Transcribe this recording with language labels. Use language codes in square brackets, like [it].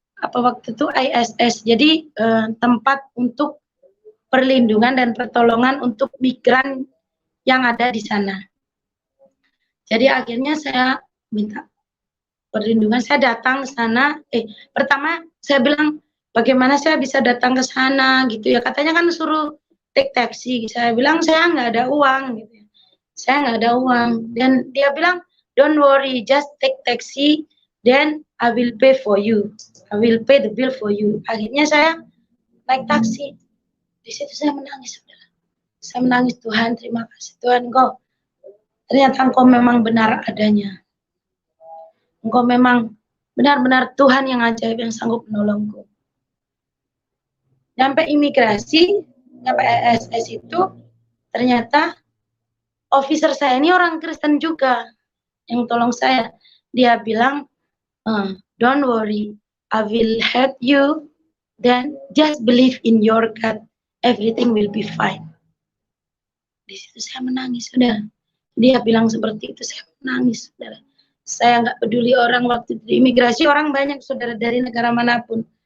[id] waktu itu ISS, jadi tempat untuk perlindungan dan pertolongan untuk migran yang ada di sana. Jadi akhirnya saya minta perlindungan, saya datang ke sana. Pertama saya bilang, bagaimana saya bisa datang ke sana gitu ya, katanya kan suruh [en] take taxi. [id] Saya bilang saya nggak ada uang gitu. Saya nggak ada uang, dan dia bilang [en] don't worry, just take taxi, then I will pay for you, I will pay the bill for you. [id] Akhirnya saya naik taksi. Di situ saya menangis, saudara. Saya menangis, Tuhan terima kasih Tuhan, ternyata Engkau memang benar adanya. Engkau memang benar-benar Tuhan yang ajaib, yang sanggup menolongku. Sampai imigrasi, sampai ISS itu, ternyata officer saya ini orang Kristen juga yang tolong saya. Dia bilang, [en] don't worry, I will help you, then just believe in your God, everything will be fine. [id] Di situ saya menangis, saudara. Dia bilang seperti itu, saya menangis, saudara. Saya nggak peduli orang waktu di imigrasi, orang banyak, saudara, dari negara manapun.